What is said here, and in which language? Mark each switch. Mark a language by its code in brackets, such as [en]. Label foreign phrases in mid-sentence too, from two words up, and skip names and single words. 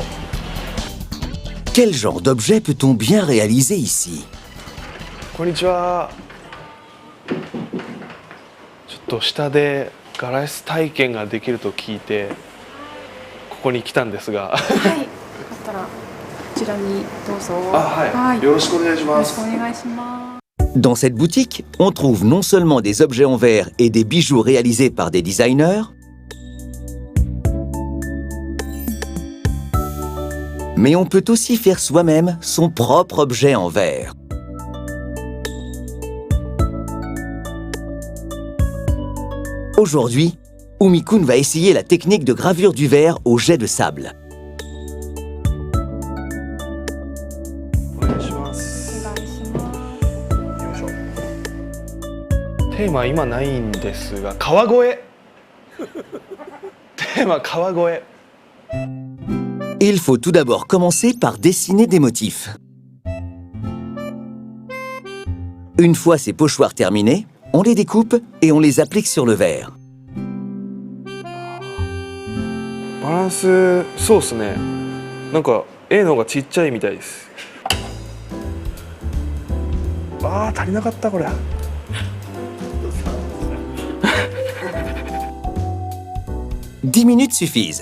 [fr] Quel genre d'objet peut-on bien réaliser ici? [ja] こんにちは。ちょっと下でガラス体験ができると聞いてここに来たんですが。はい。よかったらこちらにどうぞ。はい。よろしくお願いします。よろしくお願いします。 [fr] Dans cette boutique, on trouve non seulement des objets en verre et des bijoux réalisés par des designers, mais on peut aussi faire soi-même son propre objet en verre. Aujourd'hui, Umi-kun va essayer la technique de gravure du verre au jet de sable. [ja] お願いします。お願いします。よいしょ。テーマ今ないんですが、川越。テーマ川越。 [fr] Il faut tout d'abord commencer par dessiner des motifs. Une fois ces pochoirs terminés, on les découpe et on les applique sur le verre. [ja] バランスそうですね。なんか A の方がちっちゃいみたいです。足りなかったこれ。 [fr] 10 minutes suffisent.